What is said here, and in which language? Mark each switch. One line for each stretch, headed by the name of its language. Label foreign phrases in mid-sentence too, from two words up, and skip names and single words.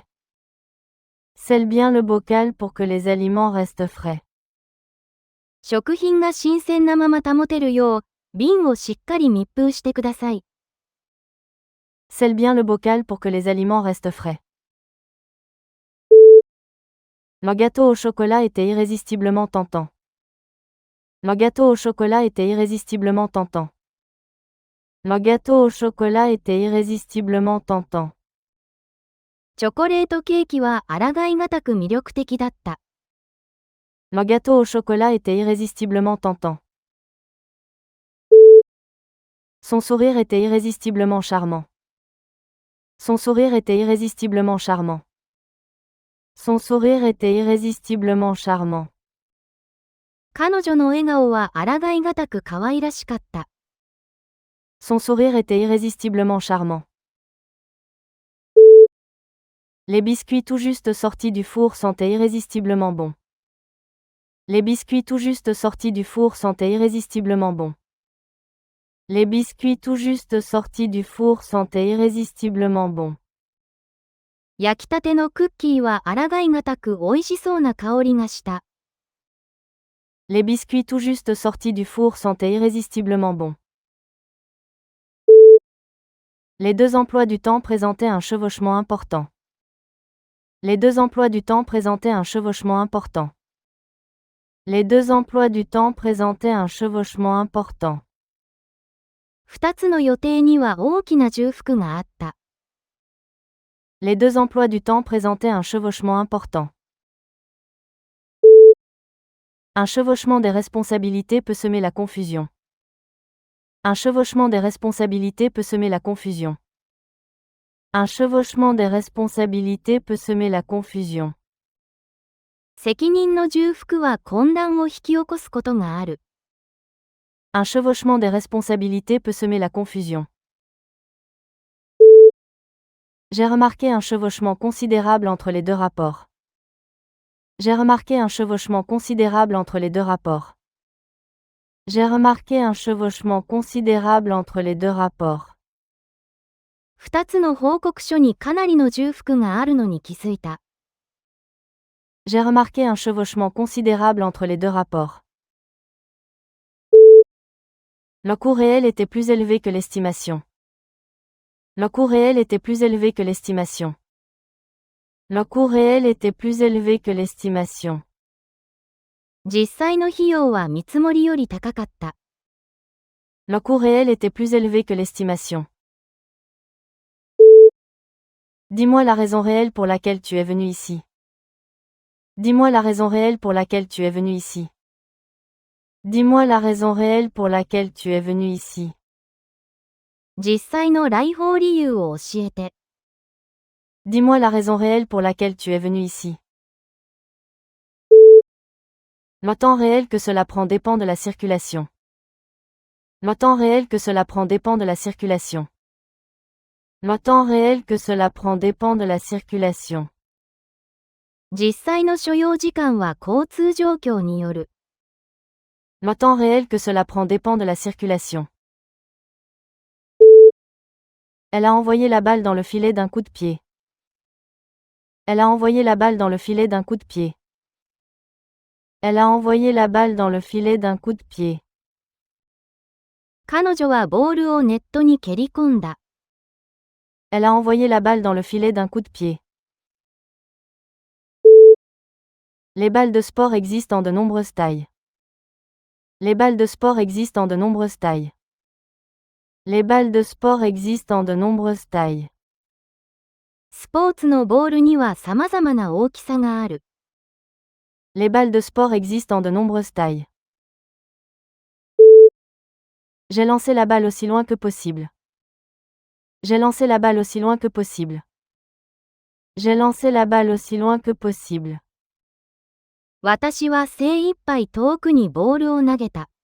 French: Scelle bien le bocal pour que les aliments restent frais.
Japanese: 食品が新鮮なまま保てるよう、瓶をしっかり密封してください。
French: Scelle bien le bocal pour que les aliments restent frais. Le gâteau au chocolat était irrésistiblement tentant. Le gâteau au chocolat était irrésistiblement tentant. Le gâteau au chocolat était irrésistiblement tentant.
Japanese: チョコレートケーキは抗いがたく魅力的だった。
French: Le gâteau au chocolat était irrésistiblement tentant. Son sourire était irrésistiblement charmant. Son sourire était irrésistiblement charmant. Son sourire était irrésistiblement charmant.
Japanese: 彼女の笑顔は抗いがたく可愛らしかった。
French: Son sourire était irrésistiblement charmant. Les biscuits tout juste sortis du four sentaient irrésistiblement bon. Les biscuits tout juste sortis du four sentaient irrésistiblement bon. Les biscuits tout juste sortis du four sentaient irrésistiblement bon.
Japanese: 焼きたてのクッキーは抗いがたく美味しそうな香りがした。
French: Les biscuits tout juste sortis du four sentaient irrésistiblement bon. Les deux emplois du temps présentaient un chevauchement important. Les deux emplois du temps présentaient un chevauchement important. Les deux emplois du temps présentaient un chevauchement important.
Japanese: 二つの予定には大きな重複があった。
French: Les deux emplois du temps présentaient un chevauchement important. Un chevauchement des responsabilités peut semer la confusion. Un chevauchement des responsabilités peut semer la confusion. Un chevauchement des responsabilités peut semer la confusion.
Japanese: 責任の重複は混乱を引き起こすことがある。
French: Un chevauchement des responsabilités peut semer la confusion. J'ai remarqué un chevauchement considérable entre les deux rapports. J'ai remarqué un chevauchement considérable entre les deux rapports. J'ai remarqué un chevauchement considérable entre les deux rapports.
Japanese: 二つの報告書にかなりの重複があるのに気づいた。
French: J'ai remarqué un chevauchement considérable entre les deux rapports. Le coût réel était plus élevé que l'estimation. Le coût réel était plus élevé que l'estimation. Le coût réel était plus élevé que l'estimation.
Japanese: 実際の費用は見積もりより高かった。
French: Le coût réel était plus élevé que l'estimation. Dis-moi la raison réelle pour laquelle tu es venu ici. Dis-moi la raison réelle pour laquelle tu es venu ici. Dis-moi la raison réelle pour laquelle tu es venu ici.
Japanese: 実際の来訪理由を教えて。
French: Dis-moi la raison réelle pour laquelle tu es venu ici. Le temps réel que cela prend dépend de la circulation. Le temps réel que cela prend dépend de la circulation. Le temps réel que cela prend dépend de la circulation.
Japanese: 実際の所要時間は交通状況による。
French: Le temps réel que cela prend dépend de la circulation. Elle a envoyé la balle dans le filet d'un coup de pied. Elle a envoyé la balle dans le filet d'un coup de pied. Elle a envoyé la balle dans le filet d'un coup de pied.
Japanese: 彼女はボールをネットに蹴り込んだ。
French: Elle a envoyé la balle dans le filet d'un coup de pied. Les balles de sport existent en de nombreuses tailles. Les balles de sport existent en de nombreuses tailles. Les balles de sport existent en de nombreuses tailles.
Japanese: スポーツのボールには様々な大きさがある。
French: Les balles de sport existent en de nombreuses tailles. J'ai lancé la balle aussi loin que possible. J'ai lancé la balle aussi loin que possible. J'ai lancé la balle aussi loin que possible.
Japanese: 私は精一杯遠くにボールを投げた。